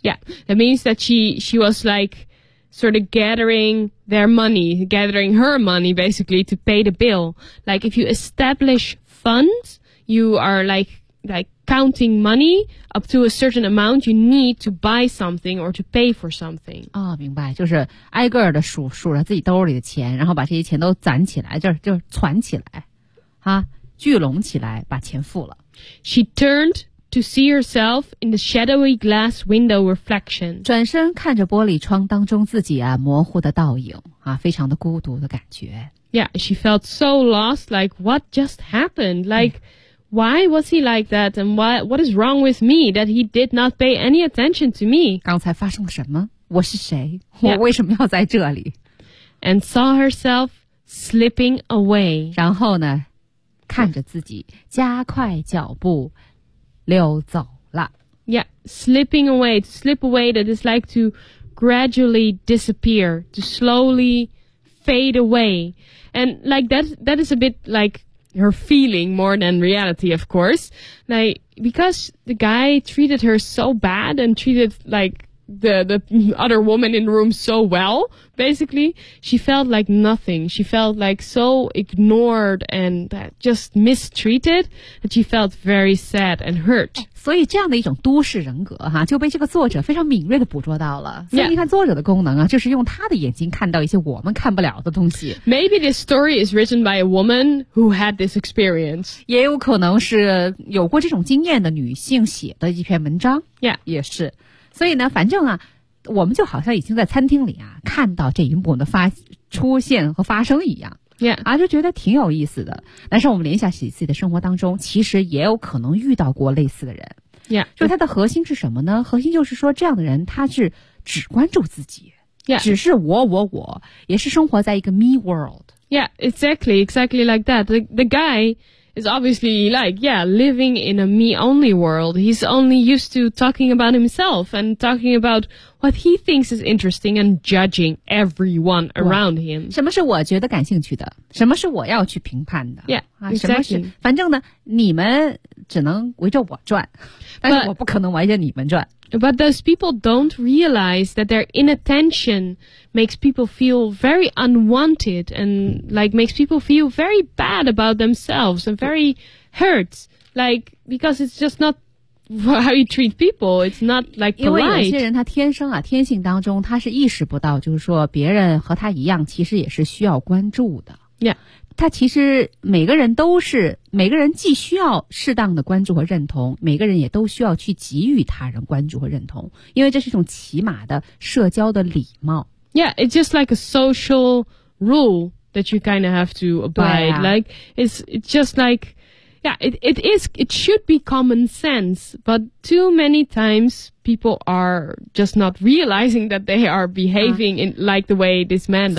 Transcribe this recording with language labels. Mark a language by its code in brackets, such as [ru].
[en] Yeah, that means that she was like Sort of gathering their money Gathering her money basically To pay the bill Like if you establish funds You are like counting money up to a certain amount you need to buy something or to pay for something. [zh] 哦，明白，就是挨个的数着自己兜里的钱，然后把这些钱都攒起来，就攒起来，啊，聚拢起来，把钱付了。 [en] She turned to see herself in the shadowy glass window reflection. [zh] 转身看着玻璃窗当中自己啊模糊的倒影，啊，非常的孤独的感觉。 [en] Yeah, she felt so lost, like what just happened? Like,Why was he like that? And what is wrong with me that he did not pay any attention to me? [zh] 刚才发生了什么？我是谁？ [en] Yeah. [zh] 我为什么要在这里？ [en] And saw herself slipping away. [zh] 然后呢，看着自己加快脚步溜走了。 [en] Yeah, slipping away. To slip away, that is like to gradually disappear, to slowly fade away. And like that is a bit like... Her feeling more than reality, of course. Like, because the guy treated her so bad and treated, like, the other woman in the room so well, basically, she felt like nothing. She felt, like, so ignored and just mistreated that she felt very sad and hurt. [zh] 所以这样的一种都市人格哈，就被这个作者非常敏锐地捕捉到了。所以你看作者的功能啊，就是用他的眼睛看到一些我们看不了的东西。 [en] Maybe this story is written by a woman who had this experience. [zh] 也有可能是有过这种经验的女性写的一篇文章。 [en] Yeah. [zh] 也是。所以呢，反正啊，我们就好像已经在餐厅里啊，看到这一幕的出现和发生一样。 [en] Yeah. [zh] 啊，就觉得挺有意思的。但是我们联想起自己的生活当中，其实也有可能遇到过类似的人。 [en] Yeah. [zh] 就它的核心是什么呢？核心就是说，这样的人他是只关注自己。 [en] Yeah. [zh] 只是我，也是生活在一个 [en] me world. Yeah, exactly like that. The guy... It's obviously like, yeah, living in a me-only world. He's only used to talking about himself and talking about what he thinks is interesting and judging everyone around him. [zh] 什么是我觉得感兴趣的？什么是我要去评判的？ [en] Yeah, exactly. [zh] 啊，什么是，反正呢，你们只能围着我转，但是我不可能围着你们转。 [en] But those people don't realize that their inattention makes people feel very unwanted and like makes people feel very bad about themselves and very hurt. Like, because it's just not how you treat people. It's not like polite. [zh] 因为有些人他天生啊，天性当中他是意识不到，就是说别人和他一样，其实也是需要关注的。 [en] Yeah. [zh] 他其实每个人都是每个人既需要适当的关注和认同每个人也都需要去给予他人关注和认同因为这是一种起码的社交的礼貌 [en] Yeah, it's just like a social rule that you kind of have to abide、啊、 Like, it's just like Yeah, it should be common sense But too many times people are just not realizing that they are behaving in like the way this man does.